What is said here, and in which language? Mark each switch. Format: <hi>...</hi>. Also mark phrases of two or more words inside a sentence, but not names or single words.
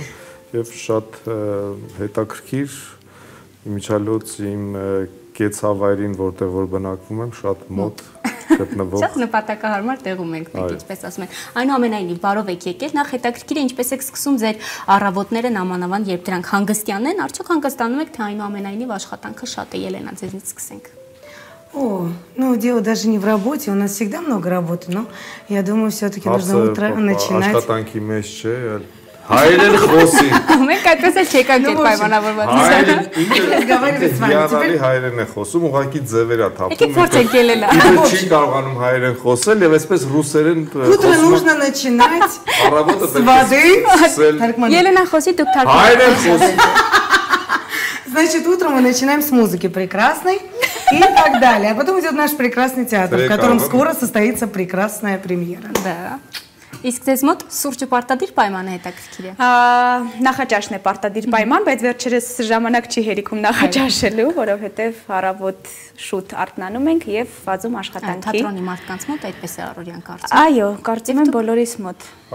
<hy>Եվ շատ հետաքրքիր իմիջիայլոց իմ կեցավայրին, որտեղ որ բնակվում եմ, շատ մոտ գտնվող։ Շատ նպատակահարմար տեղում ենք մենք, ինչպես ասում են։ Այնուամենայնիվ, բարով եք եկել, նախ հետաքրքիր է ինչպես եք սկսում ձեր առավոտները նամանավան, երբ դրանք հանգստյան են, արդյոք հանգստանում եք, թե այնուամենայնիվ աշխատանքը շատ է, Ելենա, ձեզնից սկսենք։</hy> <ru>О, ну дело даже не в работе, у нас всегда много работы, но я думаю, все-таки нужно утро начинать.</ru> <hy>Աշխատանքի մեջ չէ, հայերեն խոսի։ Մենք այդպես էլ չեկանք այդ պայմանավորված։</hy> <ru>Разговаривать с вами.</ru> <hy>Հիանալի հայերեն է խոսում, ուղղակի ձևեր է թափում։ Եկեք փորձենք Ելենա։ Իբր չի կարողանում հայերեն խոսել եւ այսպես ռուսերեն</hy> <ru>Утро нужно начинать</ru> <hy>առավոտը</hy> <ru>с воды.</ru> <hy>Ելենա խոսի, դուք թարգմանեք։ հայերեն խոսի։</hy> <ru>Значит, утром мы начинаем с музыки прекрасной и так далее. А потом идет наш прекрасный театр, в котором скоро состоится прекрасная премьера. Да.</ru> <hy>Իսկ ձեզ մոտ սուրճը պարտադիր պայման է հետաքրքիր է։ Նախաճաշն է պարտադիր պայման, բայց վերջերս ժամանակ չի հերիքում նախաճաշելու, որովհետև առավոտ շուտ արթնանում ենք եւ վազում աշխատանքի։ Թատրոնի մարդկանց մոտ այդպես է առօրյան կարծում։ Այո, կարծում եմ բոլորիս մոտ։</hy>